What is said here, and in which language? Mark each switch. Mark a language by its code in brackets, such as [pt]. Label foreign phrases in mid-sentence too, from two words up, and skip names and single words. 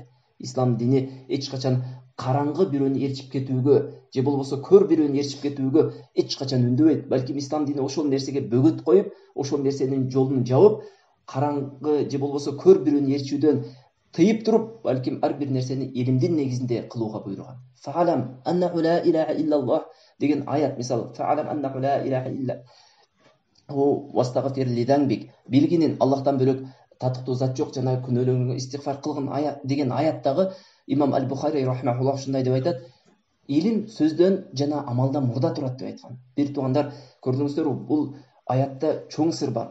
[ky] Ислам дини эч качан караңгы бирөөнү ээрчип кетүүгө, же болбосо көр бирөөнү ээрчип кетүүгө эч качан үндөбөйт. Балким ислам дини ошол нерсеге бөгөт коюп, ошол нерсенин жолун жабып, караңгы же болбосо көр бирөөнү ээрчүүдөн тыйып туруп, балким ар бир нерсени илимдин негизинде кылууга буйруган. [ar] فاعلم أنه لا إله إلا الله [ky] деген аят, мисалы, [ar] فاعلم أنه لا إله إلا واستغفر لذنبك. [ky] Билгинин Аллахтан бөлөк татыктуу зат жок, жана күнөөлөрүңө истигфар кылгын аят деген аяттагы имам Аль-Бухари рахмахуллах ушундай деп айтат: илим сөздөн жана амалдан мурда турат деп айткан. Бир туугандар, көрдүңүздөрбү, бул аятта чоң сыр бар.